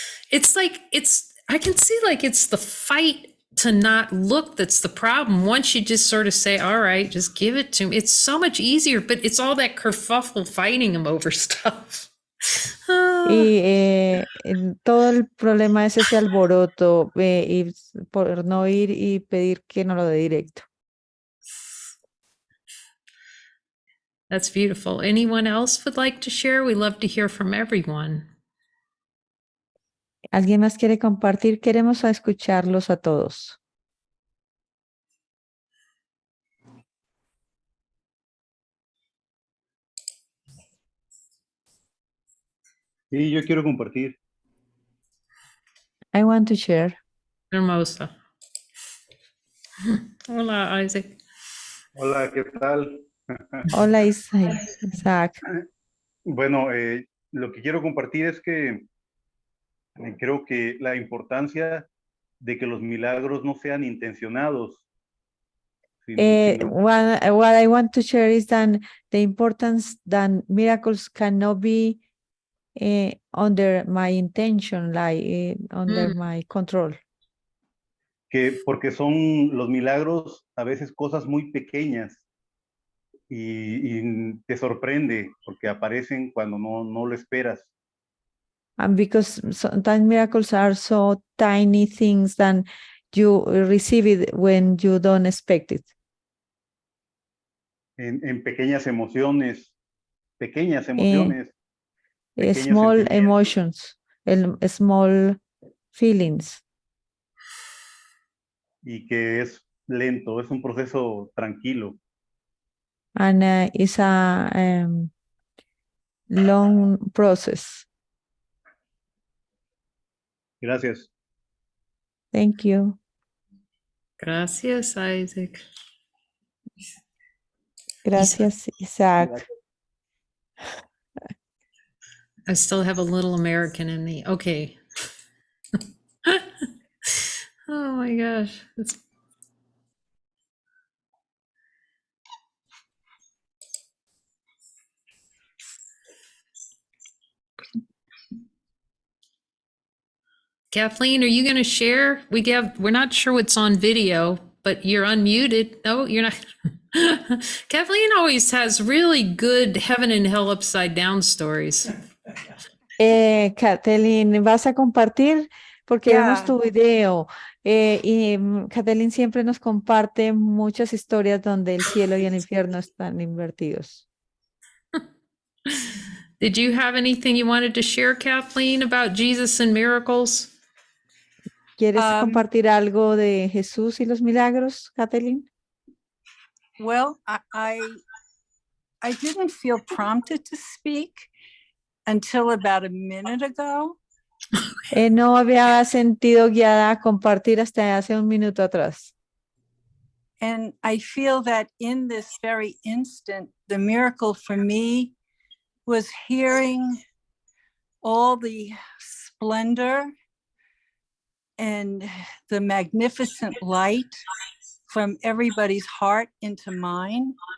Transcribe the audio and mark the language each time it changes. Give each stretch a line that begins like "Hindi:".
English: It's like I can see like it's the fight to not look that's the problem. Once you just sort of say, all right, just give it to me, it's so much easier, but it's all that kerfuffle fighting him over stuff.
Spanish: Y todo el problema es ese alboroto y por no ir y pedir que no lo dé directo.
English: That's beautiful. Anyone else would like to share? We love to hear from everyone.
Spanish: ¿Alguien más quiere compartir? Queremos escucharlos a todos. Sí, yo quiero compartir.
English: I want to share.
Spanish: Hermosa. Hola, Isaac. Hola, ¿qué tal? Hola, Isaac. Bueno, lo que quiero compartir es que creo que la importancia de que los milagros no sean intencionados, sino
English: What I want to share is that the importance that miracles cannot be under my intention, like under my control.
Spanish: que porque son los milagros a veces cosas muy pequeñas y te sorprende porque aparecen cuando no lo esperas.
English: And because sometimes miracles are so tiny things that you receive it when you don't expect it.
Spanish: En pequeñas emociones, pequeñas emociones, pequeños
English: Small
Spanish: sentimientos.
English: emotions, small feelings.
Spanish: Y que es lento, es un proceso tranquilo.
English: And it's a long process.
Spanish: Gracias.
English: Thank you.
Spanish: Gracias, Isaac. Gracias, Isaac.
English: I still have a little American in me. Okay. Oh my gosh. Kathleen, are you going to share? We're not sure what's on video, but you're unmuted. No, you're not. Kathleen always has really good heaven and hell upside down stories.
Spanish: Kathleen, ¿vas a compartir? Porque vemos
English: Yeah.
Spanish: tu video y Kathleen siempre nos comparte muchas historias donde el cielo y el infierno están invertidos.
English: Did you have anything you wanted to share, Kathleen, about Jesus and miracles?
Spanish: ¿Quieres compartir algo de Jesús y los milagros, Kathleen?
English: Well, I didn't feel prompted to speak until about a minute ago.
Spanish: No había sentido guiada a compartir hasta hace un minuto atrás.
English: And I feel that in this very instant, the miracle for me was hearing all the splendor and the magnificent light from everybody's heart into mine.